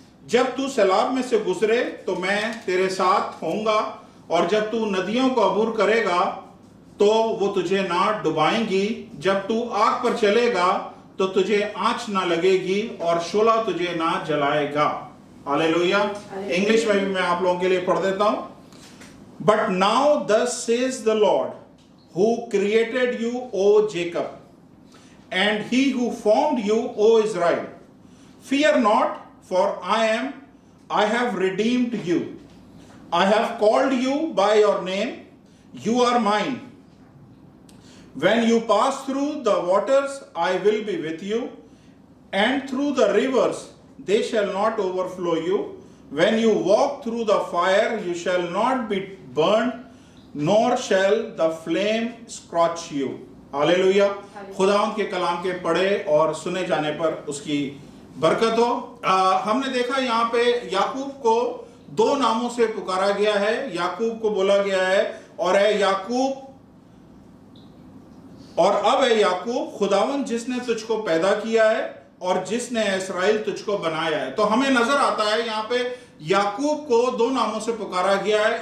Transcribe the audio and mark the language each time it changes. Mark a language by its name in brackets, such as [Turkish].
[Hindi] जब तू सैलाब में से गुजरे तो मैं तेरे साथ होऊंगा, और जब तू नदियों को अबूर करेगा तो वो तुझे ना डुबाएंगी। जब तू आग पर चलेगा तो तुझे आंच ना लगेगी और शोला तुझे ना जलाएगा। हालेलुया। इंग्लिश में भी मैं आप लोगों के लिए पढ़ देता हूं। [English] But now thus says the Lord, who created you, O Jacob, and he who formed you, O Israel. Fear not, for I have redeemed you. I have called you by your name. You are mine. When you pass through the waters, I will be with you, and through the rivers, they shall not overflow you. When you walk through the fire, you shall not be burned, nor shall the flame scorch you. [Hindi] Hallelujah. खुदावंद के कलाम के पढ़े और सुने जाने पर उसकी बरकत हो। हमने देखा यहाँ पे याकूब को 2 नामों से पुकारा गया है। याकूब को बोला गया है और है याकूब, और अब है याकूब, खुदावंद जिसने तुझको पैदा किया है और जिसने इस्राएल तुझको बनाया है। तो हमें नजर आता है यहाँ पे याकूब को 2 नामों से पुकारा गया है।